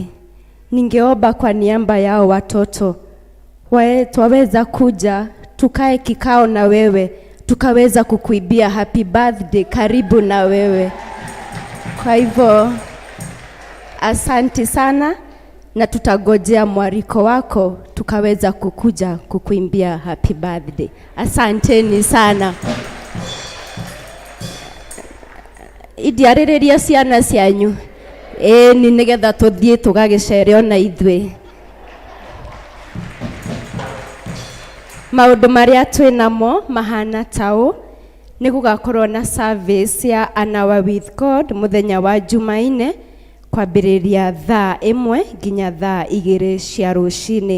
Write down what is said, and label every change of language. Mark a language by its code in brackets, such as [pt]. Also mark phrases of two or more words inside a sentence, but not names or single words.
[sw] Ningeomba kwa niaba yao watoto waweza kuja tukae kikao na wewe, tukaweza kukuibia [en] happy birthday [sw] karibu na wewe. Kwa hivyo asante sana, na tutagojea mwaliko wako tukaweza kukuja kukuimbia [en] happy birthday. [sw] Asanteni sana. [ki] Idiarereria ciana cianyu ni nigetha tuthie tugagicereo na ithwe. Maundu maria twinamo mahana tao ni gugakorwo na service ya An Hour with God muthenya wa Jumaine kwambiriria thaa 1 nginya thaa 2 cia rucini.